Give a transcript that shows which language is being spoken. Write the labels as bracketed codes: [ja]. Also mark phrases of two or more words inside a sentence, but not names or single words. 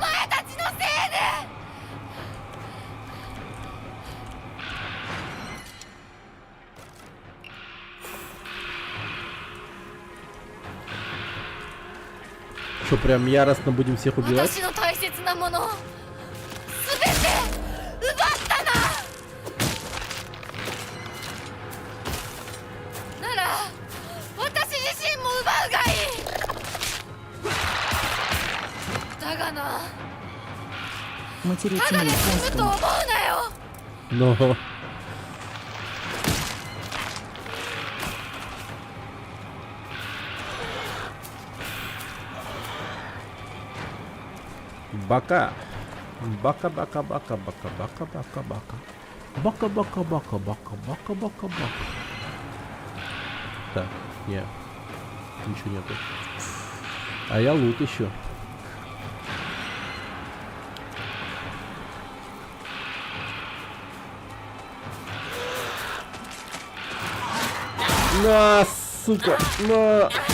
[ru] Что, прям яростно будем всех убивать? [ja] 私の大切なものすべて奪ったな。なら私自身も奪うがいい。だがな、 [ru] Материться [ja] た [ru] на [ja] だで済むと思う [ru] японском. [ja] なよ。 [ru] Но... Бака. [ja] ばか、ばか、ばか、ばか、ばか、ばか、ばか. ばか、ばか、ばか、ばか、ばか、ばか、ばか. [ru] Так, нет. Ничего нету. А я лут еще. На, сука! На!